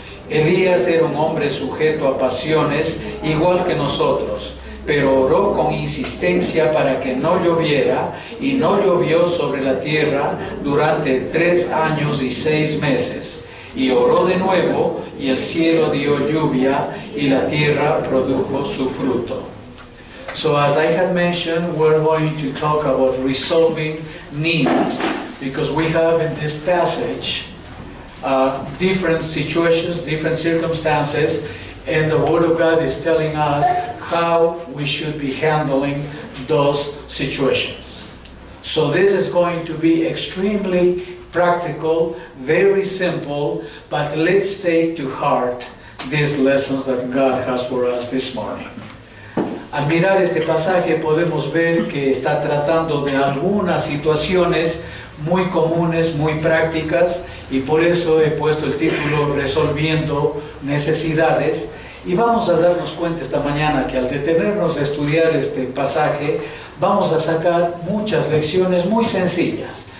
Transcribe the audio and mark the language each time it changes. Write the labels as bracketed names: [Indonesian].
[Spanish] Elías era un hombre sujeto a pasiones, igual que nosotros, pero oró con insistencia para que no lloviera, y no llovió sobre la tierra durante 3 años y 6 meses. Y oró de nuevo, y el cielo dio lluvia, y la tierra produjo su fruto. [English] So as I had mentioned, we're going to talk about resolving needs, because we have in this passage different situations, different circumstances, and the Word of God is telling us how we should be handling those situations. So this is going to be extremely practical, very simple, but let's take to heart these lessons that God has for us this morning. [Spanish] Al mirar este pasaje podemos ver que está tratando de algunas situaciones muy comunes, muy prácticas, y por eso he puesto el título Resolviendo Necesidades. Y vamos a darnos cuenta esta mañana que al detenernos a estudiar este pasaje vamos a sacar muchas lecciones muy sencillas.